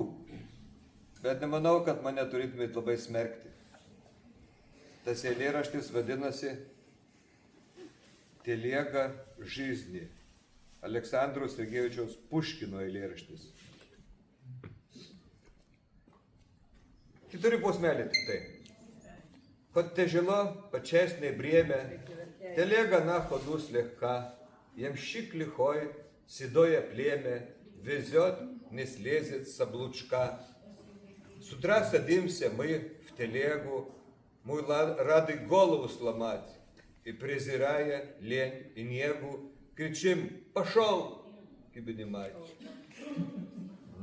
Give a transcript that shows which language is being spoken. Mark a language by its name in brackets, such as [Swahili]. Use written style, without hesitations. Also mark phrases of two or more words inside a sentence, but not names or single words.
[Lithuanian] Bet nemanau, kad mane turėtumėt labai smerkti. Tas eilėraštis vadinasi Telėga Жизни. Aleksandro Sergejevičiaus Puškino eilėraštis. Keturi posmeliai tik tai. [Russian] Хоть тяжело, почестное бремя, телега на ходу слегка, ямщик лихой, седое племя, везет, не слезет с облучка. С утра садимся мы в телегу, мы рады голову сломать, и, презирая лень и негу, кричим: «Пошел, кибени мать!»